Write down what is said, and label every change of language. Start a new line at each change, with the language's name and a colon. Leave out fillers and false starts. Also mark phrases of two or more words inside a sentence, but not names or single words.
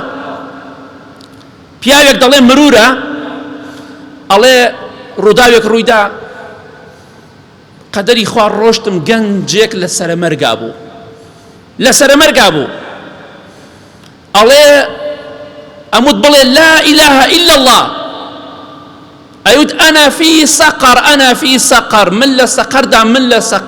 Central Kurdish: پیاوێک دەڵێ مرورە ئەڵێ ڕووداوێک ڕوویدا قەدەری خوا ڕۆشتم گەنجێک لە سەرەمەرگا بوو لە سەرەمەرگا بوو ئەڵێ ئەموت بڵێ
Arabic: لا إله إلا الله
Central Kurdish: ئەیوت
Arabic: ئەنا فی سەقەر ئەنا فی سەقەر
Central Kurdish: من لە سەقەردام، هەتا ڕۆحی دەرچوو هەر دەوێت لە سەقەردام.